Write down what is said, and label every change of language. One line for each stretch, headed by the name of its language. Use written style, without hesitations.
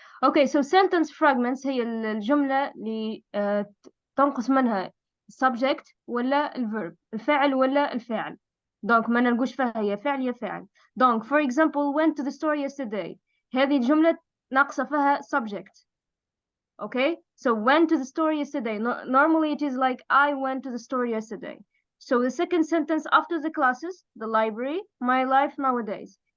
Arabic: Okay, so sentence fragments هي الجملة اللي تنقص منها subject ولا الverb، الفاعل ولا الفاعل. donc ما نلقوش فيها يا فعل يا فاعل.
English: donc for example went to the store yesterday.
Arabic: هذه الجملة ناقصة فيها subject.
English: Okay, so went to the store yesterday. Normally it is like I went to the store yesterday. So the second sentence after the classes, the library, my life nowadays.